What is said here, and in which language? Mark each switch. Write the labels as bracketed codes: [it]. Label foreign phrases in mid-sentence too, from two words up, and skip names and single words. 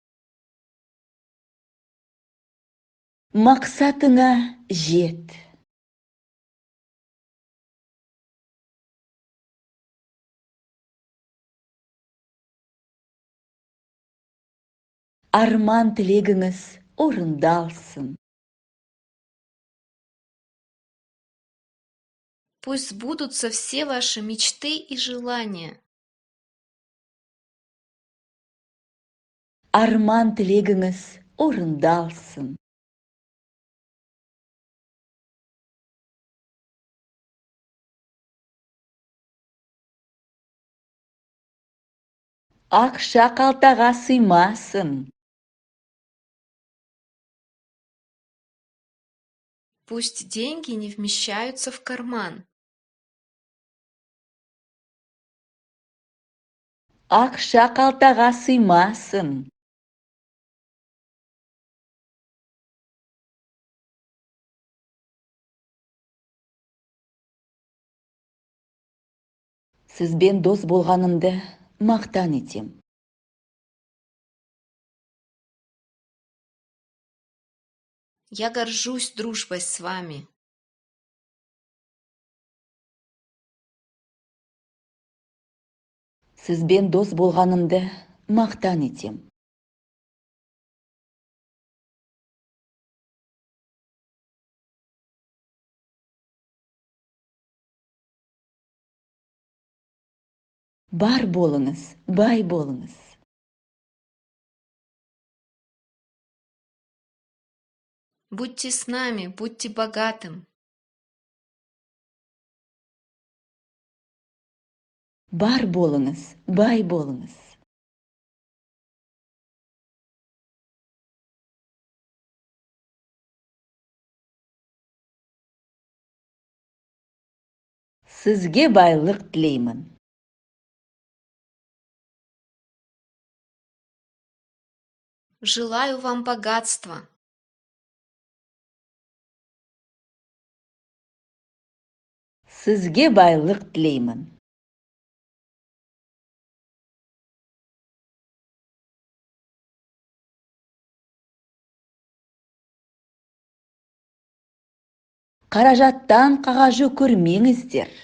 [kk] Мақсатыңа жет. Арман тілегіңіз орындалсын. [ru] Пусть сбудутся все ваши мечты и желания. [kk] Арман тілегіңіз орындалсын. Ақша қалтаға сыймасын. [ru] Пусть деньги не вмещаются в карман. [kk] Ақша қалтаға сыймасын. Сізбен дос болғанымды мақтан етем. [ru] Я горжусь дружбой с вами. [kk] Сізбен дос болғанымды мақтан етем. Бар болыңыз, бай болыңыз. [ru] Будьте с нами, будьте богатым. [kk] Бар болыңыз, бай болыңыз. Сізге байлық тілеймін. [ru] Желаю вам богатства. [kk] Сізге байлық тілеймін. Қаражаттан қағажу көрмеңіздер.